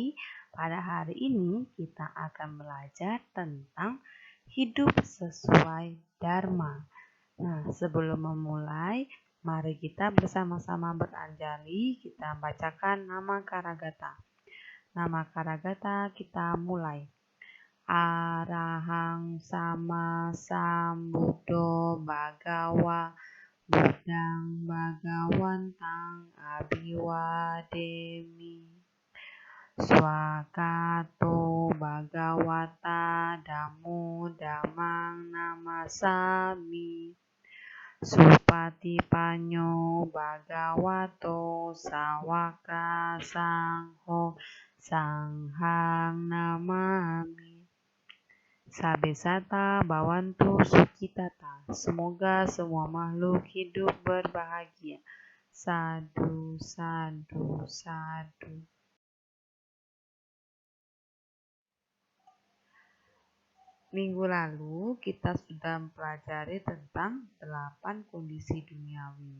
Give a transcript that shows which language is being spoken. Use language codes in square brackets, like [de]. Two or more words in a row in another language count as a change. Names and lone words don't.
[id] Pada hari ini kita akan belajar tentang hidup sesuai Dharma. Nah, sebelum memulai, mari kita bersama-sama beranjali. Kita bacakan nama Karagata. Nama Karagata kita mulai. [pi] Arahang sama sambuddho bhagawa Budang Bhagawantang Abhiwademi Swakato Bhagawata Dhammo Dhammang Namasami Supatipanyo Bhagavato Sawaka Sangho Sanghang Namami Sabesata Bawantu Sukitata. [id] Semoga semua makhluk hidup berbahagia. [pi] Sadu, sadu, sadu. [id] Minggu lalu kita sudah mempelajari tentang 8 kondisi duniawi.